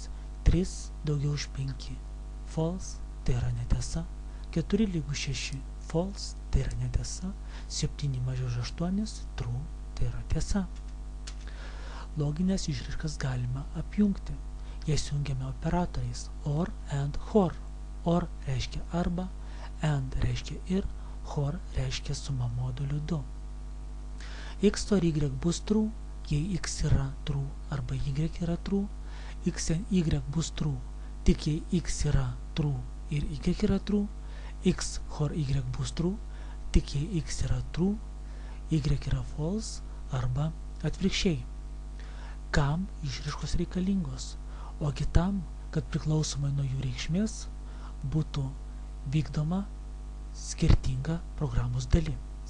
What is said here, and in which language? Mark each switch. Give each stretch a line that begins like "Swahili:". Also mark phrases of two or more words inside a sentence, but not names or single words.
Lithuanian: 3 daugiau už 5, false, tai yra netiesa, 4 lygus 6, false, tai yra netiesa, 7 mažiau už 8, true, tai yra tiesa. Loginės išraiškas galima apjungti. Jas jungiame operatoriais OR and HOR. OR reiškia arba, AND reiškia ir, HOR reiškia suma moduliu 2. X or Y bus true, jei X yra true arba Y yra true. X and Y bus true, tik jei X yra true ir Y yra true. X HOR Y bus true, tik jei X yra true, Y yra false arba atvirkščiai. Kam išraiškos reikalingos? Ogi tam, kad priklausomai nuo jų reikšmės būtų vykdoma skirtinga programos dalis.